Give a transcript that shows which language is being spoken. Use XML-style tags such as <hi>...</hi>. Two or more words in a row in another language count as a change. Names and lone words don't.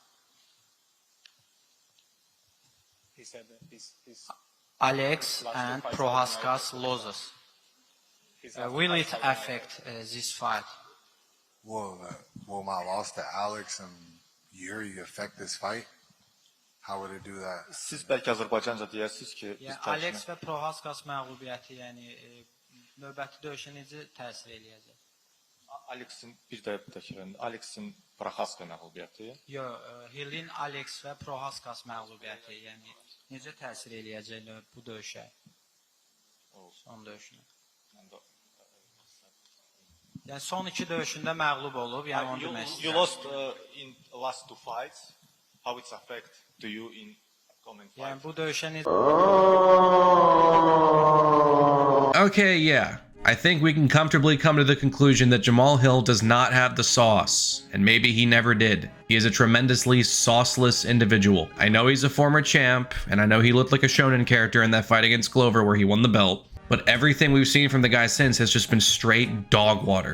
<en>He said that his Alex and Prohaska's losses will it affect this fight? Will my loss to Alex and Yuri affect this fight? How would it do that?</en> <az>Siz belki Azərbaycanca deyərsiniz ki, Yəni Alex və Prohaskas məğlubiyyəti, yəni növbəti döyüşə necə təsir eləyəcək? Alexin bir də təkrar, Alexin Prohaska məğlubiyyəti. Yox, Hill'in Alex və Prohaskas məğlubiyyəti, yəni necə təsir eləyəcək bu döyüşə? Son döyüşünə. Yəni son iki döyüşündə məğlub olub, yəni onu demək istəyirəm.</az> <en>You lost in last two fights. How it's affect to you in coming fight?</en> <az>Yəni bu döyüşə necə...</az> <en>Okay, yeah. I think we can comfortably come to the conclusion that Jamahal Hill does not have the sauce, and maybe he never did. He is a tremendously sauceless individual. I know he's a former champ, and I know he looked like a shonen character in that fight against Glover where he won the belt, but everything we've seen from the guy since has just been straight dog water.</en>